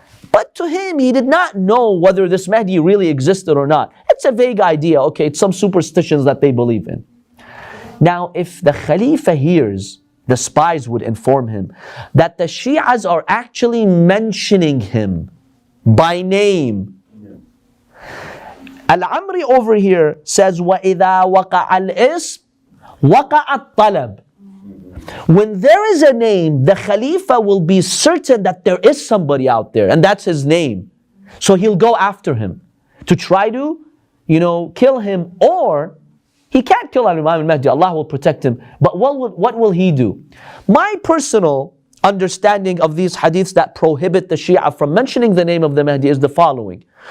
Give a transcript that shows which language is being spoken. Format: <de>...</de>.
<en>But to him, he did not know whether this Mahdi really existed or not. It's a vague idea, okay, it's some superstitions that they believe in. Now, if the Khalifa hears the spies would inform him that the Shias are actually mentioning him by name. Al-Amri over here says,</en> <ar>وَإِذَا وَقَعَ الْإِسْمِ وَقَعَ الطَّلَبِ.</ar> <en>When there is a name, the Khalifa will be certain that there is somebody out there, and that's his name. So he'll go after him to try to, kill him, or he can't kill Imam al-Mahdi. Allah will protect him. But what will he do? My personal understanding of these hadiths that prohibit the Shia from mentioning the name of the Mahdi is the following.</en>